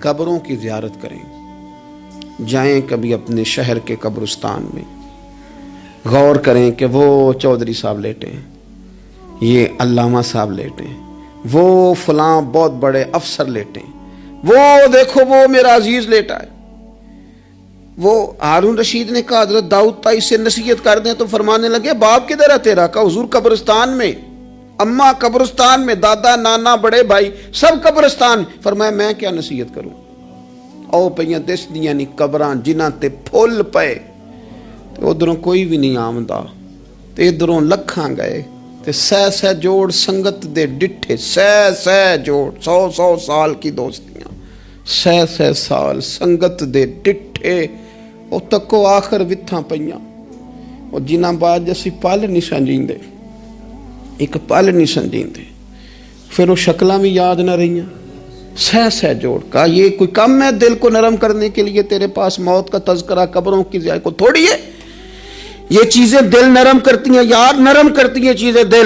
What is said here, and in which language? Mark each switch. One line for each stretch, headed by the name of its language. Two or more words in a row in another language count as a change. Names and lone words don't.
Urdu: قبروں کی زیارت کریں، جائیں کبھی اپنے شہر کے قبرستان میں، غور کریں کہ وہ چودھری صاحب لیٹے ہیں، یہ علامہ صاحب لیٹے ہیں، وہ فلاں بہت بڑے افسر لیٹے ہیں، وہ دیکھو وہ میرا عزیز لیٹا ہے۔ وہ ہارون رشید نے کہا حضرت داؤد تائی سے نصیحت کر دیں، تو فرمانے لگے باپ کدھر ہے تیرا؟ کہا حضور قبرستان میں، اماں قبرستان میں، دادا نانا بڑے بھائی سب قبرستان۔ فرمایا میں کیا نصیحت کروں؟
Punjabi: او پئیاں دس دیاں نہیں قبراں جنہاں تے پھول پے، ادھروں کوئی بھی نہیں آمدا، تے ادھروں لکھاں گئے، تے سہ جوڑ سنگت دے ڈٹھے، سہ جوڑ 100 سال کی دوستیاں، سہ سال سنگت دے ڈٹھے، او تکو آخر وتھاں پئیاں، او جنہاں بعد اسی پل نہیں سمجھیندے، ایک پل نہیں سمجھیندے، پھر وہ شکلاں بھی یاد نہ رہیاں، سہ جوڑ۔
Urdu: کہا یہ کوئی کم ہے دل کو نرم کرنے کے لیے؟ تیرے پاس موت کا تذکرہ قبروں کی زیارت کو تھوڑی ہے؟ یہ چیزیں دل نرم کرتی ہیں، یاد نرم کرتی ہیں چیزیں دل۔